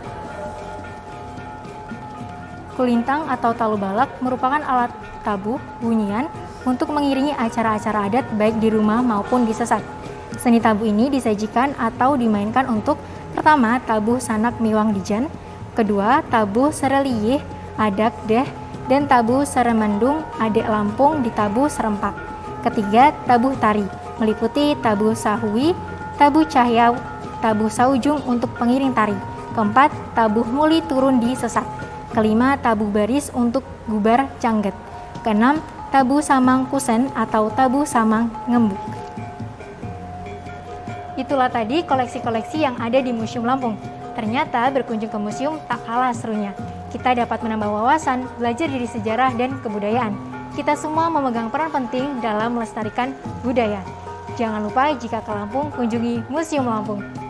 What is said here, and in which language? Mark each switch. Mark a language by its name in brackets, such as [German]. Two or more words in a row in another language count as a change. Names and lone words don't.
[Indonesian] Kulintang atau talo balak merupakan alat tabuh bunyian untuk mengiringi acara-acara adat baik di rumah maupun di sesat. Seni tabuh ini disajikan atau dimainkan untuk pertama, tabuh sanak miwang dijan, kedua, tabuh sereliyih adak deh, dan tabuh seremandung adek Lampung di tabuh serempak. Ketiga, tabuh tari, meliputi tabuh sahui, tabuh cahyau, tabuh saujung untuk pengiring tari. Keempat, tabuh muli turun di sesat. Kelima, tabuh baris untuk gubar cangget. Keenam, tabuh samang kusen atau tabuh samang ngembuk. Itulah tadi koleksi-koleksi yang ada di Museum Lampung. Ternyata berkunjung ke museum tak kalah serunya. Kita dapat menambah wawasan, belajar dari sejarah dan kebudayaan. Kita semua memegang peran penting dalam melestarikan budaya. Jangan lupa jika ke Lampung, kunjungi Museum Lampung.